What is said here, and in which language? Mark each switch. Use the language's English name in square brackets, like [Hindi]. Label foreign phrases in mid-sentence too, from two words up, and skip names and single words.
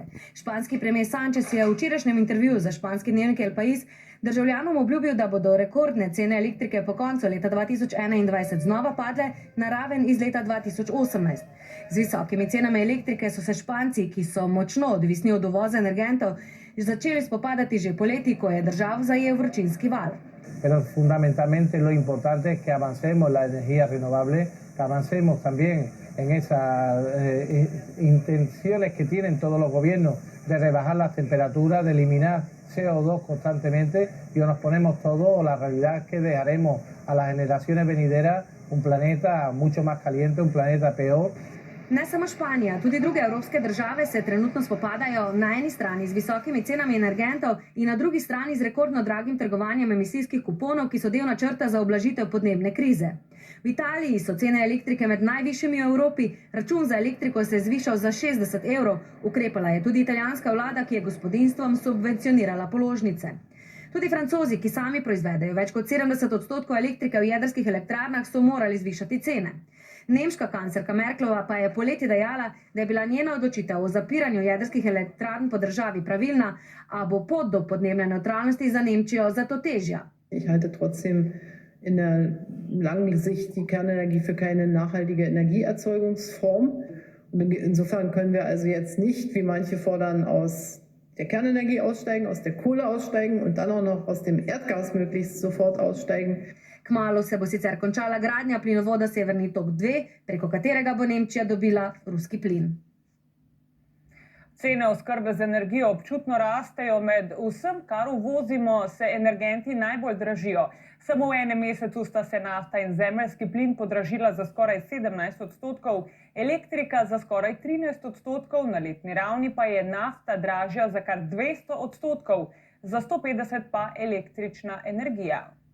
[Slovenian] Španski premier Sánchez je v včerajšnjem intervjuju za španski dnevnik El País državljanom obljubil, da bodo rekordne cene elektrike po koncu leta 2021 znova padle na raven iz leta 2018. Z visokimi cenami elektrike so se Španci, ki so močno odvisni od uvoza energentov, začeli spopadati že poleti, ko je državo zajel vročinski val. [Spanish] Pero fundamentalmente lo importante es que avancemos en la energía renovable, que avancemos también en esas intenciones que tienen todos los gobiernos de rebajar las temperaturas, de eliminar CO2 constantemente, y o nos ponemos todos, o la realidad es que dejaremos a las generaciones venideras un planeta mucho más caliente, un planeta peor. [Slovenian] Ne samo Španija, tudi druge evropske države se trenutno spopadajo na eni strani z visokimi cenami energentov in na drugi strani z rekordno dragim trgovanjem emisijskih kuponov, ki so del načrta za ublažitev podnebne krize. V Italiji so cene elektrike med najvišjimi v Evropi, račun za elektriko se je zvišal za 60 evrov. Ukrepala je tudi italijanska vlada, ki je gospodinjstvom subvencionirala položnice. Tudi Francozi, ki sami proizvedejo več kot 70% elektrike v jedrskih elektrarnah, so morali zvišati cene. Nemška kanclerka Merklova pa je poleti dejala, da je bila njena odločitev o zapiranju jedrskih elektrarn po državi pravilna, a bo pot do podnebne nevtralnosti za Nemčijo zato težja. [German] Ich halte trotzdem in der langen Sicht die Kernenergie für keine nachhaltige Energieerzeugungsform. Und insofern können wir also jetzt nicht, wie manche fordern, aus der Kernenergie aussteigen, aus der Kohle aussteigen und dann auch noch aus dem Erdgas möglichst sofort aussteigen. [Slovenian] Kmalu se bo sicer končala gradnja plinovoda Severni tok 2, preko katerega bo Nemčija dobila ruski plin. Cene oskrbe z energijo občutno rastejo, med vsem, kar uvozimo, se energenti najbolj dražijo. Samo v enem mesecu sta se nafta in zemeljski plin podražila za skoraj 17%, elektrika za skoraj 13%, na letni ravni pa je nafta dražja za kar 200%, za 150 pa električna energija.